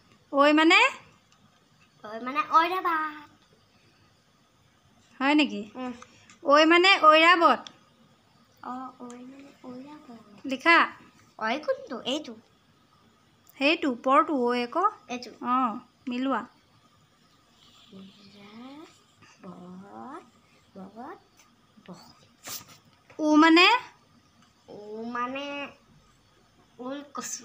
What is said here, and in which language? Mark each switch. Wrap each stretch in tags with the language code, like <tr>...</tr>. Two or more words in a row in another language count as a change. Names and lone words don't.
<as>ওই মানে ঐৰাবাট হয় নেকি ওই মানে ঐৰাবত ওই মানে ঐৰাবত লিখা ওই কোনটো এইটো সেইটো ওপৰটো ওই আকৌ এইটো মিলোৱা উ মানে ওলকচু</as>